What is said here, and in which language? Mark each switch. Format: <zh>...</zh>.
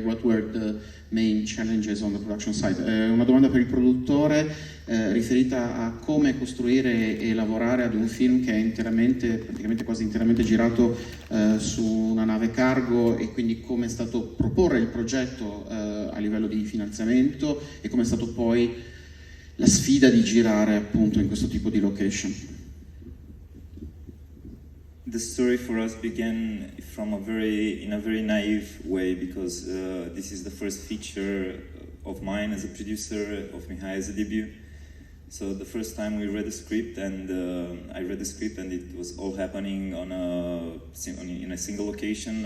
<en>What were the main challenges on the production side?</en> <it>Una domanda per il produttore riferita a come costruire e lavorare ad un film che è praticamente quasi interamente girato su una nave cargo, e quindi come è stato proporre il progetto a livello di finanziamento, e come è stato poi la sfida di girare appunto in questo tipo di location.</it> <en>The story for us began in a very naive way, because this is the first feature of mine as a producer, of Mihai as a debut. So the first time we read the script, and I read the script, and it was all happening in a single location.</en>